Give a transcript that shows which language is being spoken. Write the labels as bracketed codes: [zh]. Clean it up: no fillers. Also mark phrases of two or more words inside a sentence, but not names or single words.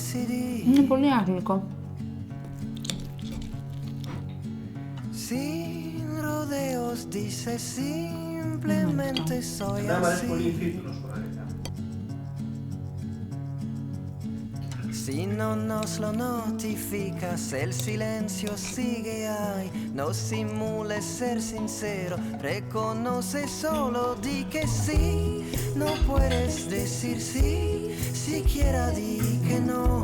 [el] Είναι πολύ άγλικο. Δεν μ' αρέσει πολύ η φύση, να σου πω αλήθεια. [es] Si no nos lo notificas, el silencio sigue ahí. No simules ser sincero, reconoce solo di que sí. no puedes decir sí, siquiera di que no.